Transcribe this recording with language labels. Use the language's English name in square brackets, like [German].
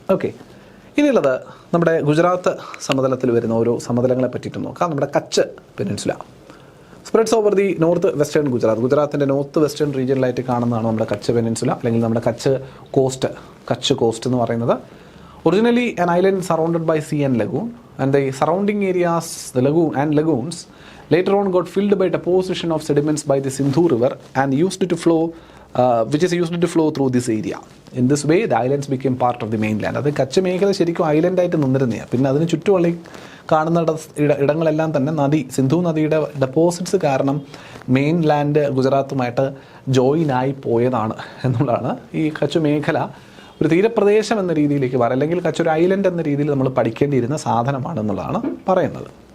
[Malayalam] Okay, ഇനിയുള്ളത് നമ്മുടെ ഗുജറാത്ത് സമതലത്തിൽ വരുന്ന ഓരോ സമതലങ്ങളെ പറ്റിയിട്ട് നോക്കാം. നമ്മുടെ Kutch peninsula [English] spreads over the north western [Malayalam] ഗുജറാത്തിൻ്റെ north western റീജിയനിലായിട്ട് കാണുന്നതാണ് നമ്മുടെ കച്ച് പെനിൻസുല, അല്ലെങ്കിൽ നമ്മുടെ കച്ച് കോസ്റ്റ് എന്ന് പറയുന്നത്. [English] Originally an island surrounded by sea and lagoon, and the surrounding areas, the lagoons, later on got filled by deposition of sediments by the Sindhu River and used to flow, which is used to flow through this area. In this way, the islands became part of the mainland. [Malayalam] അത് കച്ച് മേഖല ശരിക്കും ഐലൻഡായിട്ട് നിന്നിരുന്നതാണ്. പിന്നെ അതിന് ചുറ്റുമുള്ള കാണുന്ന ഇടങ്ങളെല്ലാം തന്നെ സിന്ധു നദിയുടെ deposits കാരണം മെയിൻ ലാൻഡ് ഗുജറാത്തുമായിട്ട് ജോയിനായി പോയതാണ് എന്നുള്ളതാണ് ഈ കച്ച് മേഖല ഒരു തീരപ്രദേശം എന്ന രീതിയിലേക്ക് അല്ലെങ്കിൽ കച്ച് ഒരു ഐലൻഡ് എന്ന രീതിയിൽ നമ്മൾ പഠിക്കേണ്ടിയിരുന്ന സാധനമാണെന്നുള്ളതാണ് പറയുന്നത്.